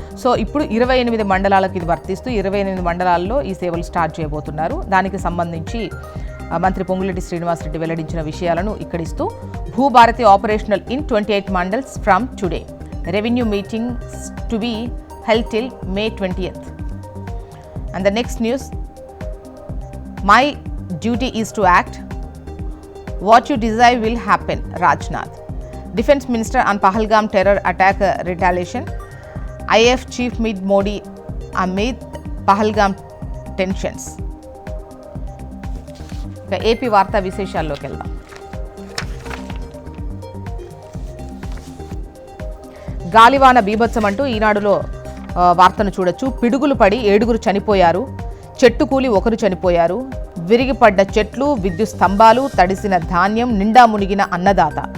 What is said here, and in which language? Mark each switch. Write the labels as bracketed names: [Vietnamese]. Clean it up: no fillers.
[Telugu] So ఇప్పుడు 28 మండలాలకు ఇది వర్తిస్తూ 28 మండలాల్లో ఈ సేవలు స్టార్ట్ చేయబోతున్నారు. దానికి సంబంధించి మంత్రి పొంగులేటి శ్రీనివాసరెడ్డి వెల్లడించిన విషయాలను ఇక్కడ ఇస్తూ, [English] Bhubharati operational in 28 mandals from today. Revenue meetings to be held till May 20th. And the next news, my duty is to act. What you desire will happen, Rajnath. Defense Minister on Pahalgam terror attack retaliation. IF Chief meet Modi amid Pahalgam tensions. [Telugu] AP వార్తా విశేషాల్లోకి వెళ్దాం. గాలివాన బీభత్సం అంటూ ఈనాడులో వార్తను చూడొచ్చు. పిడుగులు పడి 7గురు చనిపోయారు. చెట్టు కూలి 1 చనిపోయారు. విరిగిపడ్డ చెట్లు, విద్యుత్ స్తంభాలు, తడిసిన ధాన్యం, నిండా మునిగిన అన్నదాత.